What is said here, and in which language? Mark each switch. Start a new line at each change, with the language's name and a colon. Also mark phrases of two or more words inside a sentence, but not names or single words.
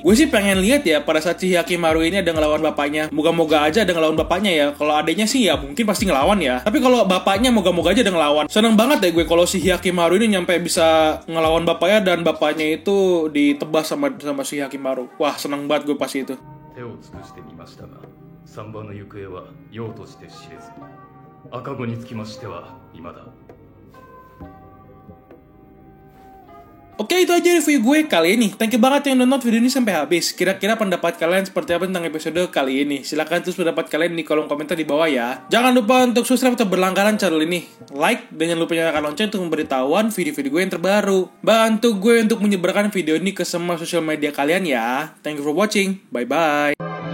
Indonesian: Gue sih pengen lihat ya pada saat si Hyakimaru ini ada ngelawan bapaknya. Moga-moga aja ada ngelawan bapaknya ya. Kalau adanya sih ya mungkin pasti ngelawan ya, tapi kalau bapaknya moga-moga aja ada ngelawan. Seneng banget deh gue kalau si Hyakimaru ini nyampe bisa ngelawan bapaknya dan bapaknya itu ditebas sama si Hyakimaru. Wah, seneng banget gue pas itu.
Japanese: 3 番の行方はようとして知れず赤子につきましては未だ
Indonesian: Oke, itu aja review gue kali ini.
English: Thank you
Indonesian: banget yang nonton video ini sampai habis. Kira-kira pendapat kalian seperti apa tentang episode kali ini? Silahkan tulis pendapat kalian di kolom komentar di bawah ya. Jangan lupa untuk subscribe atau berlangganan channel ini. Like, dan jangan lupa nyalakan lonceng untuk memberitahuan video-video gue yang terbaru. Bantu gue untuk menyebarkan video ini ke semua sosial media kalian ya.
English: Thank you for watching. Bye-bye.